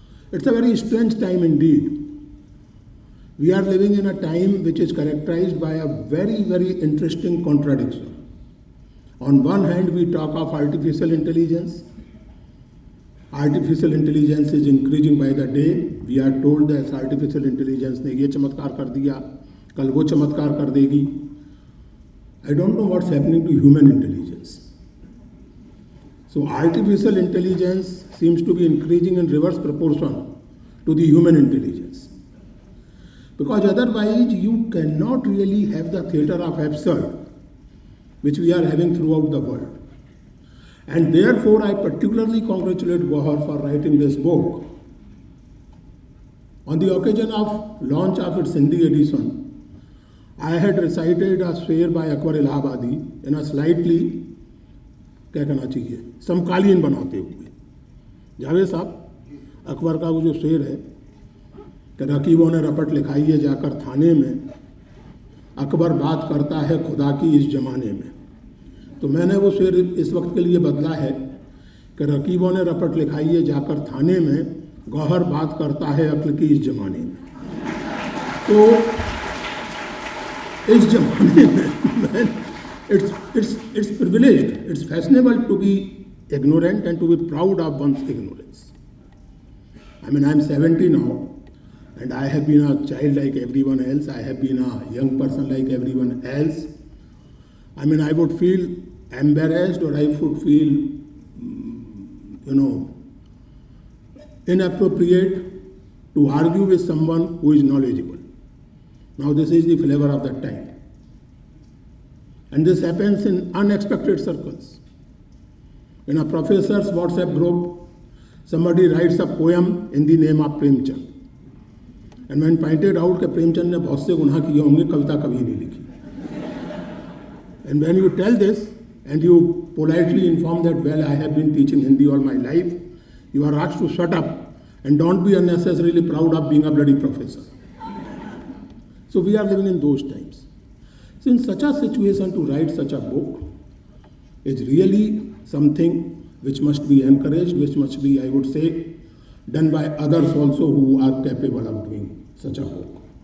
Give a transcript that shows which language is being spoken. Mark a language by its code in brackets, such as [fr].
[en] It's a very strange time indeed. We are living in a time which is characterized by a very, very interesting contradiction. On one hand, we talk of artificial intelligence. Artificial intelligence is increasing by the day. We are told that artificial intelligence [hi] ने ये चमत्कार कर दिया, कल वो चमत्कार कर देगी. [en] I don't know what's happening to human intelligence. So artificial intelligence seems to be increasing in reverse proportion to the human intelligence. Because otherwise you cannot really have the theatre of absurd which we are having throughout the world. And therefore I particularly congratulate Gauhar for writing this book. On the occasion of launch of its Hindi edition, I had recited a sher by Akbar Allahabadi in a slightly, [hi] क्या कहना चाहिए, समकालीन बनाते हुए. जावेद साहब, अकबर का वो जो शेर है कि रकीबों ने रपट लिखाई है जाकर थाने में, अकबर बात करता है खुदा की इस जमाने में. तो मैंने वो शेर इस वक्त के लिए बदला है कि रकीबों ने रपट लिखाई है जाकर थाने में, गौहर बात करता है अक्ल की इस जमाने में. तो इस जमाने में [en] it's privileged, it's fashionable to be ignorant and to be proud of one's ignorance. I mean, I'm 70 now, and I have been a child like everyone else. I have been a young person like everyone else. I mean, I would feel embarrassed or I would feel, inappropriate to argue with someone who is knowledgeable. Now, this is the flavor of that time. And this happens in unexpected circles. In a professor's WhatsApp group, somebody writes a poem in the name of Premchand. And man pointed out [hi] कि प्रेमचंद ने बहुत से गुनाह किए होंगे, कविता कभी नहीं लिखी. [en] And when you tell this and you politely inform that, well, I have been teaching Hindi all my life, you are asked to shut up and don't be unnecessarily proud of being a bloody professor. So we are living in those times. So in such a situation, to write such a book is really something which must be encouraged, which must be, I would say, done by others also who are capable of doing such a book.